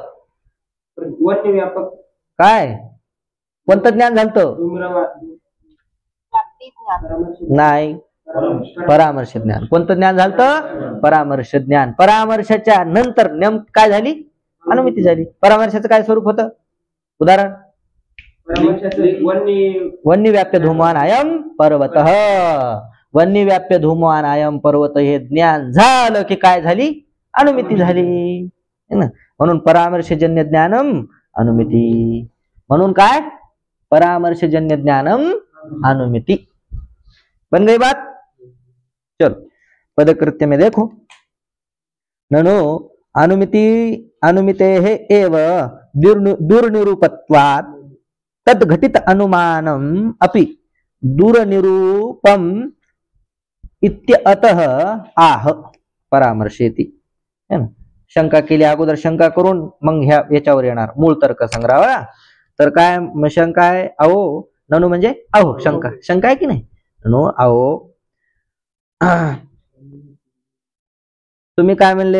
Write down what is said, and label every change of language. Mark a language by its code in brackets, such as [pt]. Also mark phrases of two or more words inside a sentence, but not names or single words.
[mr] काय? कोणतं ज्ञान झालत? नाही, परामर्श ज्ञान. कोणतं ज्ञान झालत? परामर्श ज्ञान. परामर्शाच्या नंतर काय झाली? अनुमिती झाली. परामर्शाचं काय स्वरूप होतं? [sa] उदाहरण वन्यव्याप्य धूमवान अयम पर्वत. वन्यव्याप्य धूमवान अयम पर्वत [mr] हे ज्ञान झालं की काय झाली? अनुमिती झाली. [sa] म्हणून परामर्शजन्य ज्ञानम अनुमिती. [mr] म्हणून काय? [sa] परामर्शजन्य ज्ञानम अनुमिती. [hi] बन गई बात? चलो पदकृत्य में देखो, [sa] ननु अनुमिति अनुमितेः एव दुर्निरूपत्वात् तद घटित अनुमानम अपि दुर्निरूपम इत्यतः आह परामर्शेति. [hi] है ना, [mr] शंका केली, अगोदर शंका करून मग याच्यावर येणार मूळ तर्क संग्रह. तर काय शंका आहे? अहो ननु म्हणजे अहो, शंका शंका आहे की नाही? ननु अहो तुम्ही काय म्हणले?